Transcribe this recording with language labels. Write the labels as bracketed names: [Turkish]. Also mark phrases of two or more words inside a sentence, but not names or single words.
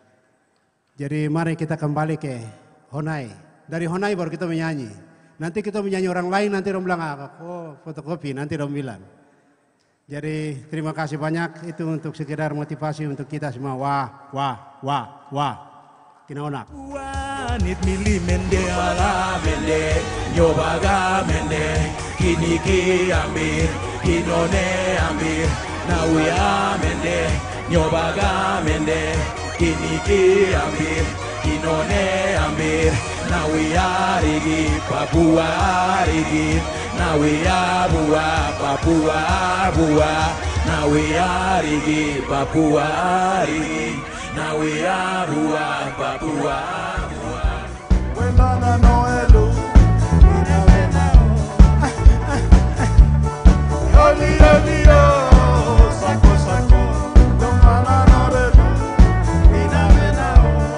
[Indonesian] Jadi mari kita kembali ke Honai. Dari Honai baru kita menyanyi. Nanti kita menyanyi orang lain, nanti orang bilang, fotokopi, nanti orang bilang. Jadi terima kasih banyak, itu untuk sekedar motivasi untuk kita semua. Wah. [Lower Grand Valley Dani] Kinaonak. Wanit mili mende ala mende, nyobaga mende, kini ki ambil, kinone ambil, nawia mende, nyobaga mende, kini ki ambil, kinone ambil, nawia rigi, Papua rigi, nawia bua, Papua bua, nawia rigi, Papua rigi. [English] Now we are Rua Papua. [Lower Grand Valley Dani] Wendana Noelu, Oli Oli oh, Sako Sako, Domana Noelu, Ina Menao.